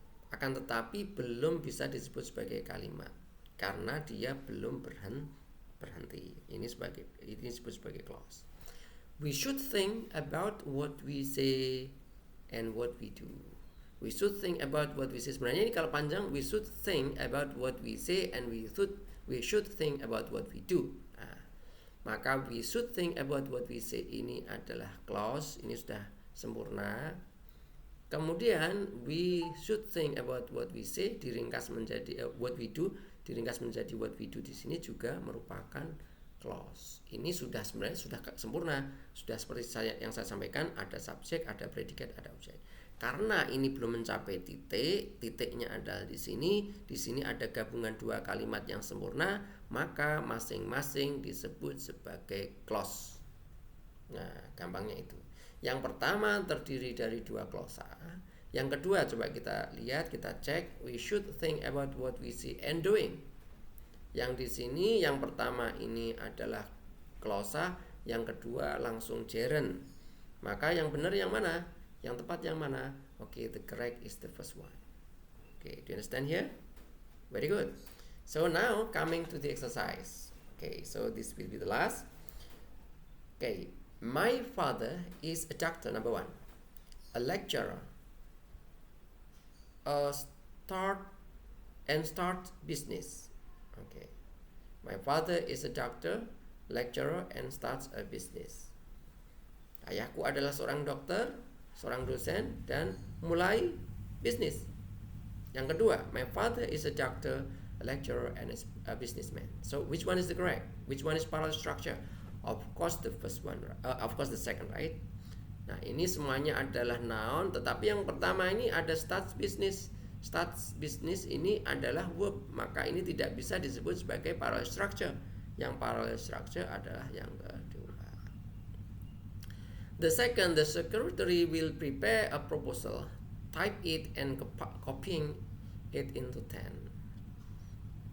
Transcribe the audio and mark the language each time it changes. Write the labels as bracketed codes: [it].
[id] Akan tetapi belum bisa disebut sebagai kalimat karena dia belum berhenti. Ini disebut sebagai clause. [en] We should think about what we say and what we do. We should think about what we say. [id] Sebenarnya ini kalau panjang, [en] we should think about what we say and we should think about what we do. [id] Nah, maka [en] we should think about what we say [id] ini adalah clause, ini sudah sempurna. Kemudian [en] we should think about what we say [id] diringkas menjadi [en] what we do, [id] diringkas menjadi what we do di sini juga merupakan clause. Ini sebenarnya sudah sempurna, sudah seperti yang saya sampaikan, ada subjek, ada predikat, ada objek. Karena ini belum mencapai titik, titiknya adalah di sini ada gabungan dua kalimat yang sempurna, maka masing-masing disebut sebagai clause. Nah, gampangnya itu. Yang pertama terdiri dari dua klausa. Yang kedua coba kita lihat, kita cek, [en] we should think about what we see and doing. [id] Yang di sini yang pertama ini adalah klausa, yang kedua langsung gerund. Maka yang benar yang mana? Yang tepat yang mana? [en] Okay, the correct is the first one. Okay, do you understand here? Very good. So now coming to the exercise. Okay, so this will be the last. Okay, my father is a doctor, number one, a lecturer, a start business. Okay, my father is a doctor, lecturer, and starts a business. [id] Ayahku adalah seorang dokter, seorang dosen, dan mulai bisnis. Yang kedua, [en] my father is a doctor, a lecturer, and a businessman. So which one is the correct? Which one is parallel structure? Of course the first one, of course the second, right? [id] Nah, ini semuanya adalah noun, tetapi yang pertama ini ada starts business. Starts business ini adalah verb, maka ini tidak bisa disebut sebagai parallel structure. Yang parallel structure adalah yang kedua. [en] The second, the secretary will prepare a proposal, type it and copying it into 10.